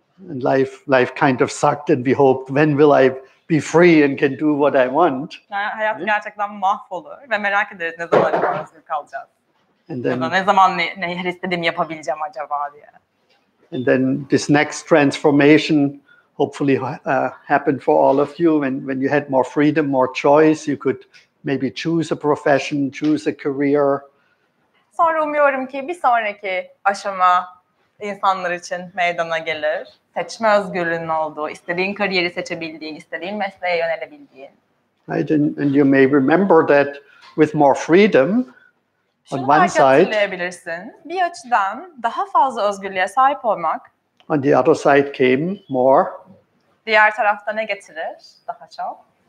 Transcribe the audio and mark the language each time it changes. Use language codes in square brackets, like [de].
[en] And life kind of sucked, and we hoped, when will I be free and can do what I want? [tr] Yani hayat gerçekten mahvolur ve merak ederiz ne zaman özgür kalacağız. [en] And then, [tr] ya da ne zaman ne her istediğimi yapabileceğim acaba diye. [en] And then this next transformation hopefully happened for all of you when you had more freedom, more choice. You could maybe choose a profession, choose a career. [tr] Sonra umuyorum ki bir sonraki aşama insanlar için meydana gelir. Seçme özgürlüğünün olduğu, istediğin kariyeri seçebildiğin, istediğin mesleğe yönelebildiğin. [en] Right, and you may remember that with more freedom on one side. [tr] Hatırlayabilirsin. Bir açıdan daha fazla özgürlüğe sahip olmak. [en] On the other side came more. [tr] Diğer tarafta ne getirir daha çok?